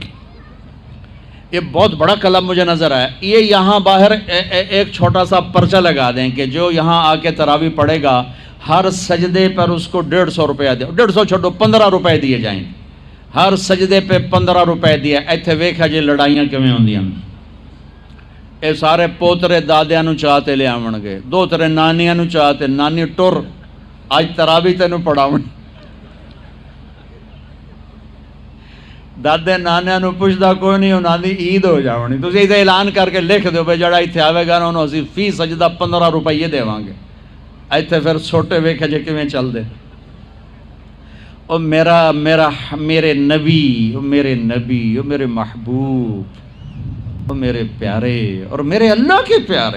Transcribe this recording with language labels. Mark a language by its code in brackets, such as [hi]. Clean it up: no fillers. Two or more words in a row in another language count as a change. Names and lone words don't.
[ur] یہ بہت بڑا کلب مجھے نظر آیا۔ یہ یہاں باہر ایک چھوٹا سا پرچہ لگا دیں کہ جو یہاں آ کے تراویح پڑھے گا ہر سجدے پر اس کو 150 روپیہ دے، 150 چھوڑو 15 روپے دیے جائیں، ہر سجدے پہ 15 روپے دیے۔ [pa] ایتھے ویکھا جی لڑائیاں کیویں ہوندیاں، اے سارے پوترے دادیاں نو چاہتے لے آون گے، دو ترے نانیاں نو چاہتے، نانی ٹر اج تراویح تینوں پڑھاون، دادے نانیاں نو پوچھدا کوئی نہیں، انہاں دی عید ہو جاونی۔ تسی ایدے اعلان کر کے لکھ دیو بھئی جڑا ایتھے آوے گا نا انہوں اسی فی سجدہ 15 روپے دیواں گے۔ ایتھے پھر چھوٹے ویکھا جے کیویں چل دے۔ او میرے نبی، او میرے نبی، او میرے محبوب، او میرے پیارے [ur] اور میرے اللہ کے پیارے